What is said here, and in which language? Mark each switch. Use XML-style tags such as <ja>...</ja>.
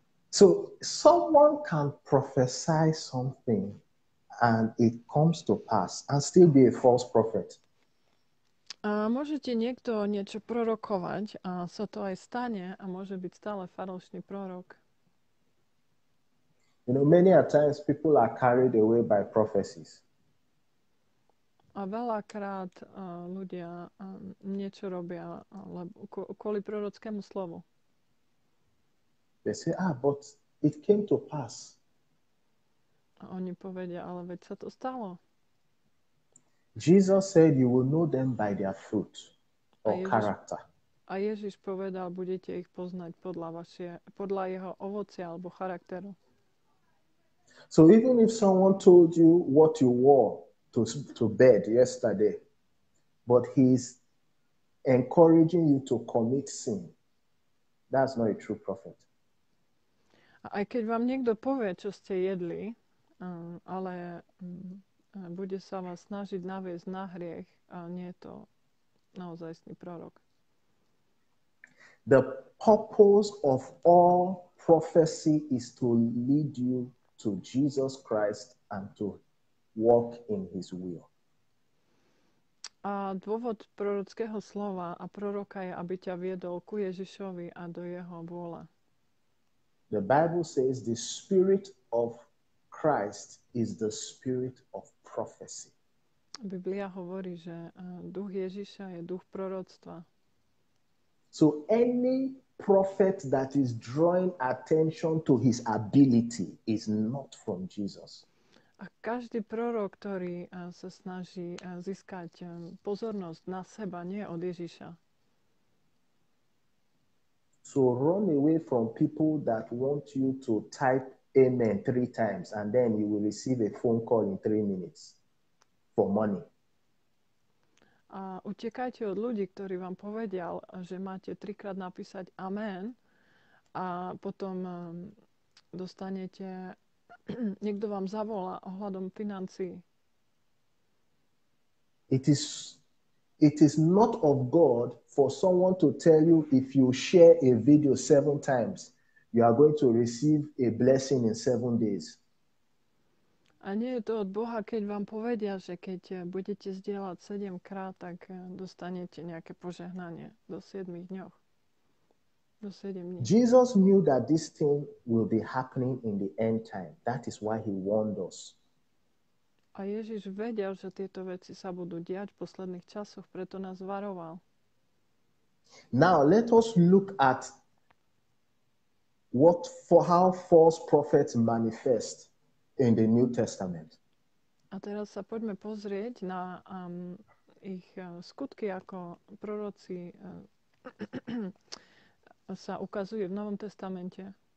<en>So someone can prophesy something and it comes to pass and still be a false prophet.</en> <sk>A môžete niekto niečo prorokovať a sa to aj stane a môže byť stále falošný prorok.</sk> <en>You know, many a times people are carried away by prophecies.</en> <sk>A veľakrát ľudia niečo robia kvôli prorockému slovu.</sk> <en>They say, but it came to pass.</en> <sk>A oni povedia, ale veď sa to stalo.</sk> <en>Jesus said, you will know them by their fruit or character.</en> <sk>A Ježiš povedal, budete ich poznať podľa jeho ovocia alebo charakteru.</sk> <en>So even if someone told you what you wore to bed yesterday, but he's encouraging you to commit sin, that's not a true prophet.</en> <sk>Aj keď vám niekto povie, čo ste jedli, ale bude sa vás snažiť naviesť na hriech, a nie je to naozajstný prorok.</sk> <en>The purpose of all prophecy is to lead you to Jesus Christ and to walk in his will.</en> <sk>A dôvod prorockého slova a proroka je, aby ťa viedol ku Ježišovi a do jeho vôle.</sk> <en>The Bible says the spirit of Christ is the spirit of prophecy.</en> <sk>Biblia hovorí, že duch Ježiša je duch proroctva.</sk> <en>So any prophet that is drawing attention to his ability is not from Jesus.</en> <sk>A každý prorok, ktorý sa snaží získať pozornosť na seba, nie od Ježiša.</sk> <en>So run away from people that want you to type amen 3 times and then you will receive a phone call in 3 minutes for money.</en> <sk>A utekajte od ľudí, ktorí vám povedia, že máte 3-krát napísať amen a potom dostanete, niekto vám zavolá ohľadom financií.</sk> <en>It is not of God for someone to tell you if you share a video 7 times, you are going to receive a blessing in 7 days.</en> <sk>A nie je to od Boha, keď vám povedia, že keď budete zdieľať 7-krát, tak dostanete nejaké požehnanie do 7 dňoch. Do 7 dní.</sk> <en>Jesus knew that this thing will be happening in the end time. That is why he warned us.</en> <sk>A Ježiš vedel, že tieto veci sa budú diať v posledných časoch, preto nás varoval.</sk> <en>Now let us look at how false prophets manifest in the New Testament.</en> <sk>A teraz sa poďme pozrieť na ich skutky, ako proroci sa ukazujú v Novom testamente.</sk>